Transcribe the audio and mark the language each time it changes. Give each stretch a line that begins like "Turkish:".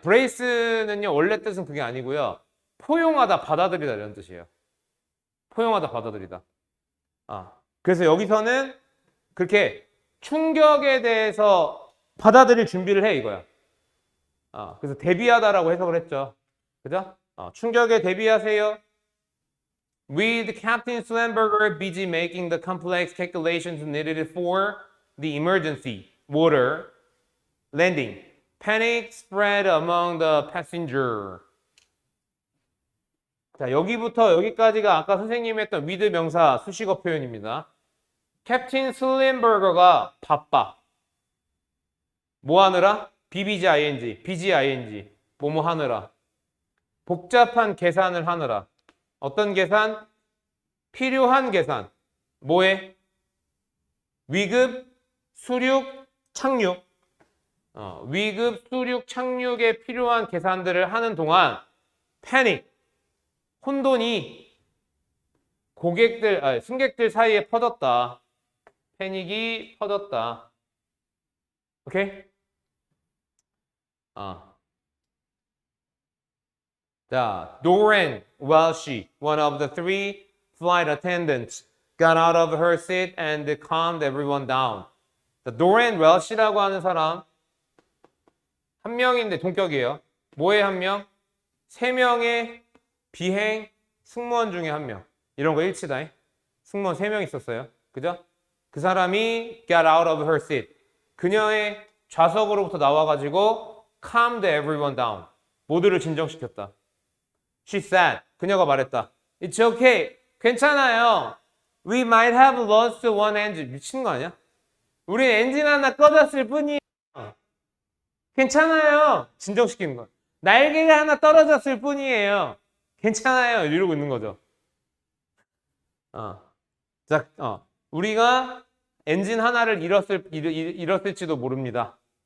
Korean: 브레이스는요, 원래 뜻은 그게 아니고요. 포용하다, 받아들이다 이런 뜻이에요. 포용하다, 받아들이다. 그래서 여기서는 그렇게 충격에 대해서 받아들일 준비를 해 이거야. 그래서 대비하다라고 해석을 했죠. 그죠? 충격에 대비하세요.
English: With Captain Slamberger busy making the complex calculations needed for the emergency water landing, panic spread among the passenger.
Korean: 자, 여기부터 여기까지가 아까 선생님이 했던 with 명사 수식어 표현입니다. 캡틴 슬림버거가 바빠. 뭐 하느라? BBGING, BGING. 뭐뭐 하느라. 복잡한 계산을 하느라. 어떤 계산? 필요한 계산. 뭐해? 위급, 수륙, 착륙. 위급, 수륙, 착륙에 필요한 계산들을 하는 동안 패닉, 혼돈이 승객들 사이에 퍼졌다. 패닉이 퍼졌다. 오케이?
English: 자, Doreen Welsh, one of the three flight attendants, got out of her seat and calmed everyone down.
Korean: 자, Doreen Welsh라고 하는 사람 한 명인데 동격이에요. 뭐의 한 명? 세 명의 비행 승무원 중에 한 명. 이런 거 일치다. 승무원 3명 있었어요. 그죠? 그 사람이
English: got out of her seat.
Korean: 그녀의 좌석으로부터 나와가지고
English: calmed everyone down.
Korean: 모두를 진정시켰다.
English: She said,
Korean: 그녀가 말했다.
English: It's okay.
Korean: 괜찮아요.
English: We might have lost one engine.
Korean: 미친 거 아니야? 우리 엔진 하나 꺼졌을 뿐이에요. 괜찮아요. 진정시키는 거야. 날개가 하나 떨어졌을 뿐이에요. 괜찮아요. 이러고 있는 거죠. 자, 우리가 엔진 하나를 잃었을지도 모릅니다.